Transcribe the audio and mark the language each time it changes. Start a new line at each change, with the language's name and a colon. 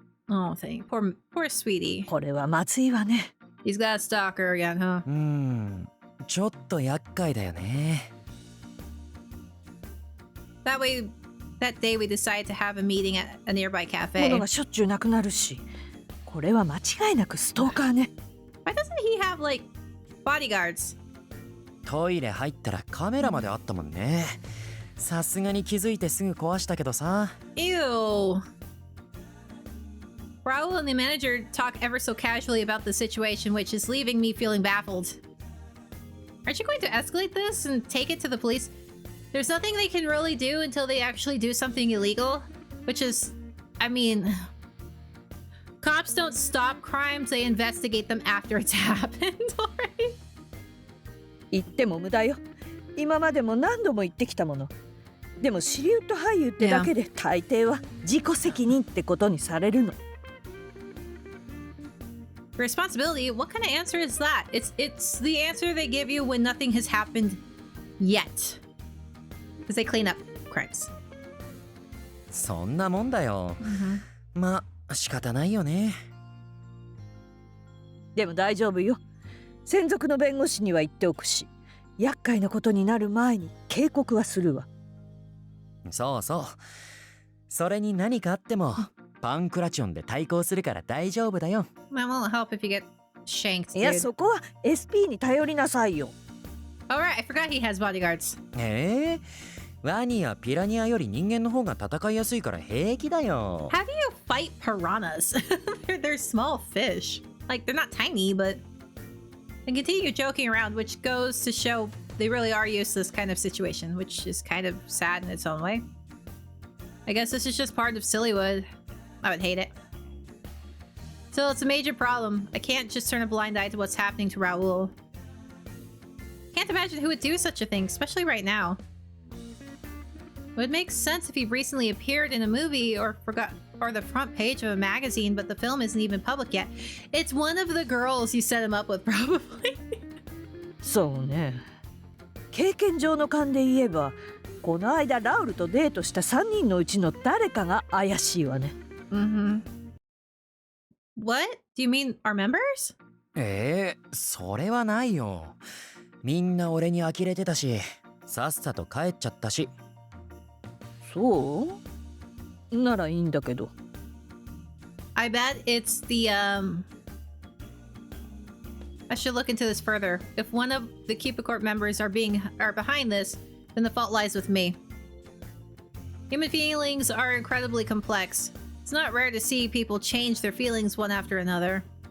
English: Oh, thank you. Poor sweetie.
Japanese: これはまずいわね。
English: He's got a stalker again, huh?
Japanese: ちょっと厄介だよね。
English: That day we decided to have a meeting at a nearby cafe.
Japanese: 物がしょっちゅうなくなるし、これは間違いなくストーカーね。
English: Why doesn't he have like bodyguards?
Japanese: トイレ入ったらカメラまであったもんね。さすがに気づいてすぐ壊したけどさ。
English: Ew. Raul and the manager talk ever so casually about the situation, which is leaving me feeling baffled. Aren't you going to escalate this and take it to the police? There's nothing they can really do until they actually do something illegal, which is, I mean, cops don't stop crimes, they investigate them after it's happened already.
Japanese: 言っても無駄よ。今までも何度も言ってきたもの。でもシリウッド俳優ってだけで大抵は自己責任ってことにされるの。
English: Responsibility? What kind of answer is that? It's the answer they give you when nothing has happened yet. Because they clean up crimes.
Japanese: そんなもんだよ。まあ仕方ないよね。でも大丈夫よ。専属の弁護士には言っておくし、厄介なことになる前に警告はするわ。そうそう。それに何かあってもパンクラチョンで対抗するから大丈夫だよ。
English: That won't help if you get shanked, dude.
Japanese: いや、そこは SP に頼りなさいよ。
English: Alright, I forgot he has bodyguards.
Japanese: ワニやピラニアより人間の方が戦いやすいから平気だよ。
English: How do you fight piranhas? they're small fish. Like, they're not tiny, but... And continue joking around, which goes to show they really are used to this kind of situation, which is kind of sad in its own way. I guess this is just part of Sillywood. I would hate it. Still, it's a major problem. I can't just turn a blind eye to what's happening to Raul. Can't imagine who would do such a thing, especially right now. It would make sense if he recently appeared in a movie or the front page of a magazine, but the film isn't even public yet. It's one of the girls you set him up with, probably.
Japanese: そうね。経験上の勘で言えば、この間ラウルとデートした3人のうちの誰かが怪しいわね。
English: What? Do you mean our members?
Japanese: それはないよ。みんな俺に呆れてたし、さっさと帰っちゃったし。そうならいいんだけど。
English: I bet it's the I should look into this further. If one of the Cupid Corp members are behind this, then the fault lies with me. Human feelings are incredibly complex. It's not rare to see people change their feelings one after another.